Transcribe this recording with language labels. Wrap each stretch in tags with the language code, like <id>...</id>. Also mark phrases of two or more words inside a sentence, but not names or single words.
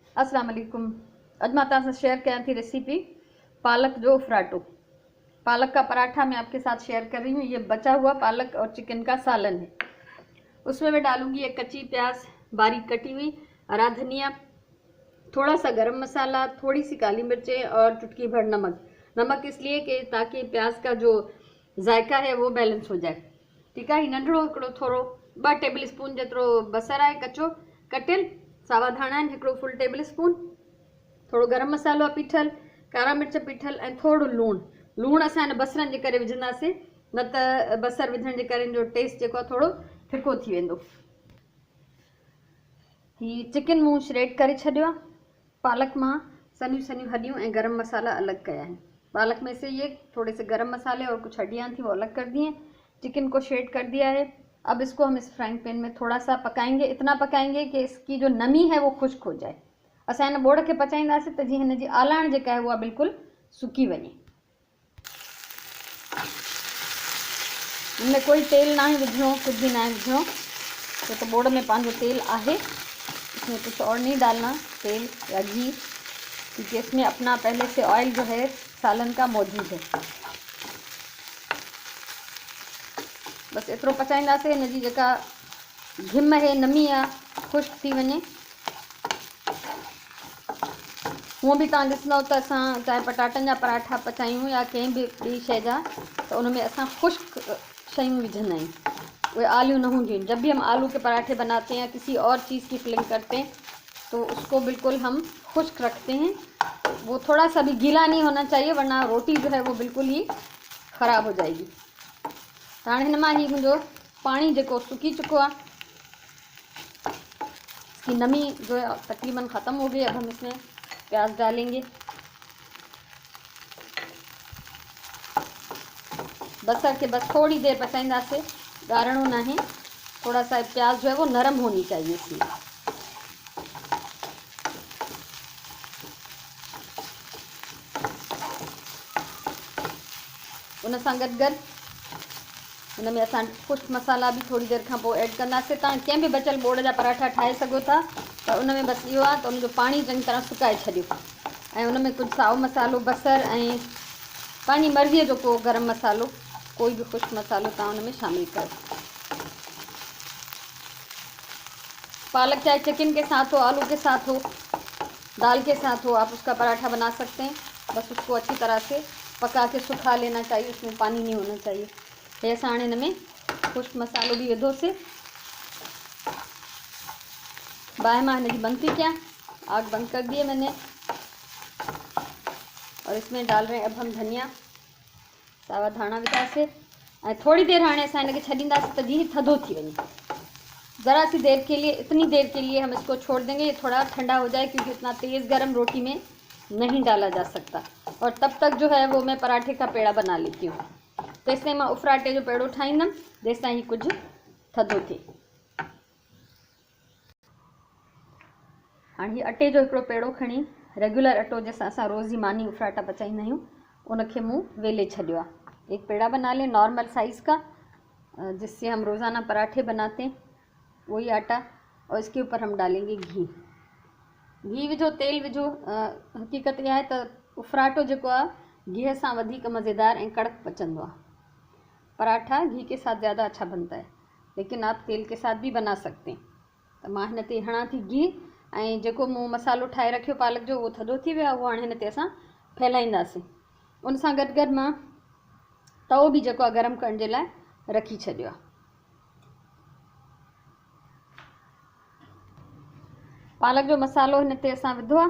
<ar>السلام علیکم.</ar> <sd>अज मां तव्हां सां शेयर कयां थी रेसिपी पालक जो उफराटो।</sd> <ur>پالک کا پراٹھا میں آپ کے ساتھ شیئر کر رہی ہوں۔ یہ بچا ہوا پالک اور چکن کا سالن ہے. اس میں میں ڈالوں گی ایک کچی پیاز باریک کٹی ہوئی، ہرا دھنیا، تھوڑا سا گرم مسالہ، تھوڑی سی کالی مرچیں اور چٹکی بھر نمک. نمک اس لیے کہ تاکہ پیاز کا جو ذائقہ ہے وہ بیلنس ہو جائے. ٹھیک ہے.</ur> <sd>नंढड़ो हिकिड़ो थोरो 2 टेबल स्पून जेतिरो बसर आहे कचो कटियल, सावा धाणा आहिनि 1 फुल टेबल स्पून, थोड़ो गरम मसालो आहे पीठल, कारा मिर्च पीठल ऐं थोड़ो लूण असां हिन बसरनि जे करे विझंदासीं, न त बसर विझण जे करे जो टेस्ट जेको आहे थोड़ो फिको थी वेंदो। ही चिकन मूं श्रेड करे छॾियो आहे। पालक मां सनियूं सनियूं हड्डियूं ऐं गरम मसाला अलग कया आहिनि।</sd> <ur>پالک میں سے یہ تھوڑے سے گرم مسالے اور کچھ ہڈیاں تھی وہ الگ کر دی ہیں. چکن کو شریڈ کر دیا ہے. اب اس کو ہم اس فرائنگ پین میں تھوڑا سا پکائیں گے، اتنا پکائیں گے کہ اس کی جو نمی ہے وہ خشک ہو جائے.</ur> <sd>असां हिन बोड़ खे पचाईंदासीं त जीअं हिन जी आलाइण जेका आहे उहा बिल्कुलु सुकी वञे।</sd> <ur>ان میں کوئی تیل نا ہے</ur> <sd>विझणो,</sd> <ur>کچھ بھی نا ہے</ur> <sd>विझणो, तो बोड़ में पंहिंजो तेल आहे।</sd> <ur>اس میں کچھ اور نہیں ڈالنا، تیل یا گھی، کیونکہ اس میں اپنا پہلے سے آئل جو ہے سالن کا موجود ہے.</ur> <sd>बस एतिरो पचाईंदासीं, हिन जी जेका घिम है, नमी आहे, खुश्क थी वञे। हूअं बि तव्हां ॾिसंदव त असां चाहे पटाटनि जा पराठा पचायूं या कंहिं बि ॿी शइ जा, त उन में असां खुश्क शयूं विझंदा आहियूं, उहे आलियूं न हूंदियूं।</sd> <ur>جب بھی ہم آلو کے پراٹھے بناتے ہیں، کسی اور چیز کی فلنگ کرتے ہیں، تو اس کو بالکل ہم خشک رکھتے ہیں. وہ تھوڑا سا بھی گیلا نہیں ہونا چاہیے، ورنہ روٹی جو ہے وہ بالکل ہی خراب ہو جائے گی.</ur> <sd>हाणे हिन मां ही मुंहिंजो पानी जेको सुकी चुको आहे,</sd> <ur>اس کی نمی جو ہے تقریباً ختم ہو گئی. اب ہم اس میں پیاز ڈالیں گے.</ur> <sd>बसर के बस थोड़ी देर पचाईंदासीं, ॻाढ़ो ना है,</sd> <ur>تھوڑا سا پیاز جو ہے وہ نرم ہونی چاہیے اس لیے.</ur> <sd>उन सां गॾु हुन में असां खुश्क मसाला भी थोड़ी देर खां पोइ ऐड कंदासीं। तव्हां कंहिं बि बचियल बोड़ जा पराठा ठाहे सघो था, त उन में बसि इहो आहे त उनजो पाणी चङी तरह सुकाए छॾियो ऐं उन में कुझु साओ मसालो, बसर ऐं पंहिंजी मर्ज़ीअ जो को गरम मसालो, कोई भी खुश्क मसालो तव्हां उन में शामिल करो।</sd> <ur>پالک چاہے چکن کے ساتھ ہو، آلو کے ساتھ ہو، دال کے ساتھ ہو، آپ اس کا پراٹھا بنا سکتے ہیں. بس اس کو اچھی طرح سے پکا کے سکھا لینا چاہیے، اس میں پانی نہیں ہونا چاہیے.</ur> <sd>ये असां हाणे हिन में खुश्क मसालो भी विधोसीं। बाहि मां हिन जी बंद थी कयां,</sd> <ur>آگ بند کر دی ہے میں نے. اور اس میں ڈال رہے ہیں اب ہم دھنیا,</ur> <sd>सावा धाणा विझासीं ऐं थोड़ी देर हाणे असां हिन खे छॾींदासीं त जीअं थधो थी वञे।</sd> <ur>ذرا سی دیر کے لیے، اتنی دیر کے لیے ہم اس کو چھوڑ دیں گے، یہ تھوڑا ٹھنڈا ہو جائے، کیونکہ اتنا تیز گرم روٹی میں نہیں ڈالا جا سکتا. اور تب تک جو ہے وہ میں پراٹھے کا پیڑا بنا لیتی ہوں.</ur> <sd>तेसिताईं मां उफराटे जो पेड़ो ठाहींदमि, जेसिताईं ही कुझु थधो थिए। हाणे हीअ अटे जो हिकिड़ो पेड़ो खणी, रेगुलर अटो जैसा असां रोज़ ई मानी उफराटा पचाईंदा आहियूं, उनखे मूं वेले छॾियो आहे।</sd> <ur>ایک پیڑا بنا لیں نارمل سائز کا، جس سے ہم روزانہ پراٹھے بناتے ہیں، وہی آٹا. اور اس کے اوپر ہم ڈالیں گے گھی.</ur> <sd>घी विझो, तेल विझो।</sd> <ur>حقیقت یہ ہے</ur> <sd>त उफराटो जेको आहे घी सां वधीक मज़ेदार ऐं कड़क पचंदो आहे।</sd> <ur>پراٹھا گھی کے ساتھ زیادہ اچھا بنتا ہے، لیکن آپ تیل کے ساتھ بھی بنا سکتے ہیں.</ur> <sd>त मां हिन ते हणां थी घी, ऐं जेको मूं मसालो ठाहे रखियो पालक जो, उहो थधो थी वियो आहे, उहो हाणे हिन ते असां फैलाईंदासीं। उन सां गॾु गॾु मां तवो बि जेको आहे गरम करण जे लाइ रखी छॾियो आहे। पालक जो मसालो हिन ते असां विधो आहे।</sd>